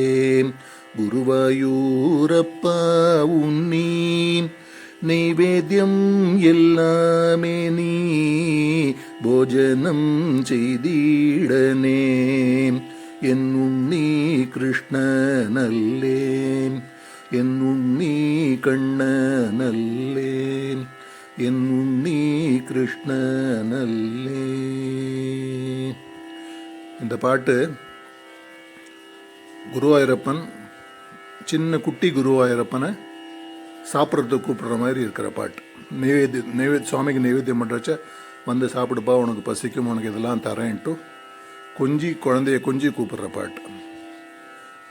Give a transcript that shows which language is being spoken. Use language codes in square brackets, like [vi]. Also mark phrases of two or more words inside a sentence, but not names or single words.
[ml] ഗുരുവായൂരപ്പ ഉണ്ണീ നൈവേദ്യം എല്ലാമേ നീ ഭോജനം ചെയ്തിടനേ എന്നുണ്ണീ കൃഷ്ണനല്ലേ എന്നുണ്ണീ കണ്ണനല്ലേ എന്നുണ്ണീ കൃഷ്ണനല്ലേ. [ta] இந்த பாட்டு குருவாயூரப்பன் சின்ன குட்டி குருவாயூரப்பனை சாப்பிட்றதுக்கு கூப்பிடுற மாதிரி இருக்கிற பாட்டு. சுவாமிக்கு நைவேத்தியம் பண்ணுறச்ச வந்து சாப்பிடுப்பா உனக்கு பசிக்கும் உனக்கு இதெல்லாம் தரேன்ட்டு குழந்தைய கொஞ்சி கூப்பிடுற பாட்டு.